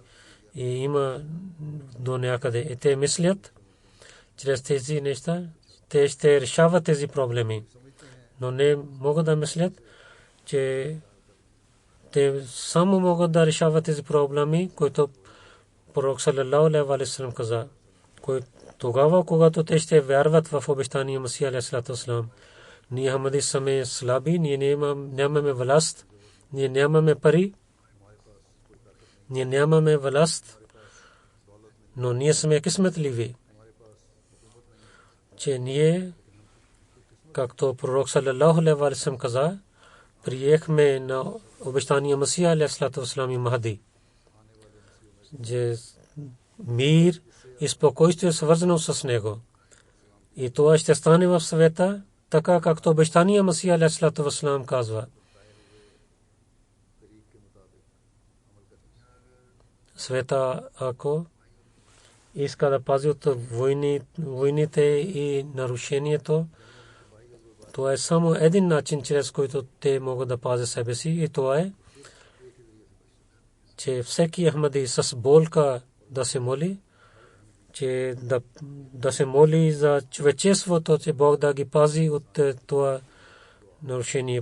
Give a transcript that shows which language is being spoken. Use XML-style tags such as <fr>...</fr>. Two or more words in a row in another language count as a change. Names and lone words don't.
<bg>И има до някъде. И те мислят, чрез тези неща, те ще решават тези проблеми. Но не могат да мислят, че те само могат да решават тези проблеми, които пророк</bg> <ar>صلى الله عليه وسلم</ar> <bg>каза. Тогава, когато те ще вярват в обещания Масия</bg> <ar>عليه السلام,</ar> <bg>ние хамади сме слаби, ние нямаме власт, ние нямаме пари, ние нямаме власт, но ние сме късметливи, че ние, както пророк</bg> <ar>صلى الله عليه وسلم</ar> <bg>каза, приехме на обещания Масия</bg> <ar>عليه السلام</ar> <bg>и Махди. че мир и спокойствие свързано с него. И това ще стане в света, така както обещания Масия</bg> <ar>عليه الصلاة والسلام</ar> <bg>казва. Света, ако иска да пази от войните и нарушението, това е само един начин, чрез който те могат да пазят себе си, и това е, че всеки Ахмади с болка да се моли, че да се моли за човечеството, че Бог да ги пази от това нарушение.</bg>